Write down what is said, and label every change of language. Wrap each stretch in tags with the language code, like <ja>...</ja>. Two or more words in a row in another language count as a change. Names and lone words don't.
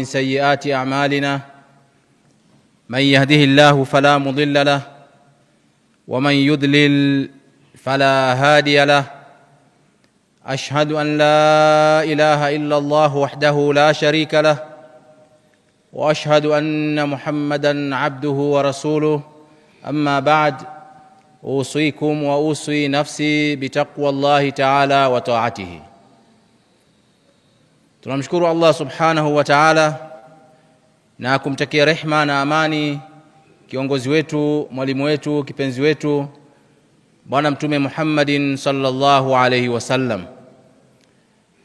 <ar>سيئات أعمالنا من يهده الله فلا مضل له ومن يضلل فلا هادي له أشهد أن لا إله إلا الله وحده لا شريك له وأشهد أن محمدًا عبده ورسوله أما بعد أوصيكم وأوصي نفسي بتقوى الله تعالى وطاعته.</ar> <sw>Tunamshukuru</sw> <ar>الله سبحانه وتعالى</ar> <sw>na kumtakia rehma na amani kiongozi wetu, mwalimu wetu, kipenzi wetu Bwana Mtume</sw> <ar>محمد صلى الله عليه وسلم.</ar>